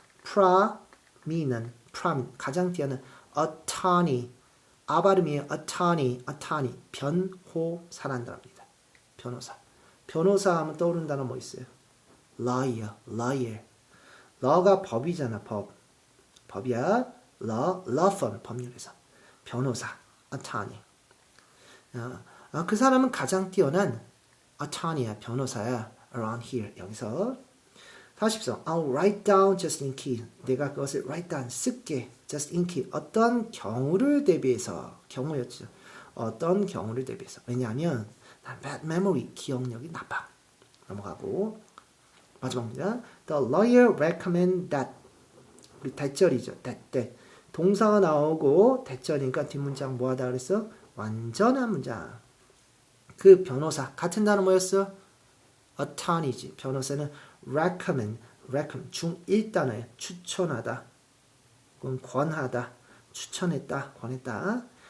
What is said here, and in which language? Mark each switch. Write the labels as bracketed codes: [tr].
[ko] prominent 가장 뛰어난 attorney 발음이에요. attorney 변호사란답니다. 변호사 하면 떠오르는 단어 뭐 있어요? lawyer law가 법이잖아. 법이야. law firm 법률에서 변호사 attorney. 그 사람은 가장 뛰어난 attorney야. 변호사야. [en] around here [ko] 여기서 [en] 40번 I'll write down just in case. [ko] 내가 그것을 write down 쓸게. just in case. 어떤 경우를 대비해서 경우였죠. 어떤 경우를 대비해서. 왜냐하면 난 [en] bad memory [ko] 기억력이 나빠. 넘어가고 마지막입니다. [en] The lawyer recommend that. [ko] 우리 대절이죠. that. 동사가 나오고 대절이니까 뒷문장 뭐하다 그랬어? 완전한 문장. 그 변호사 같은 단어 뭐였어? attorney지. 변호사는 recommend 중1단어예요. 추천하다. 그건 권하다. 추천했다. 권했다.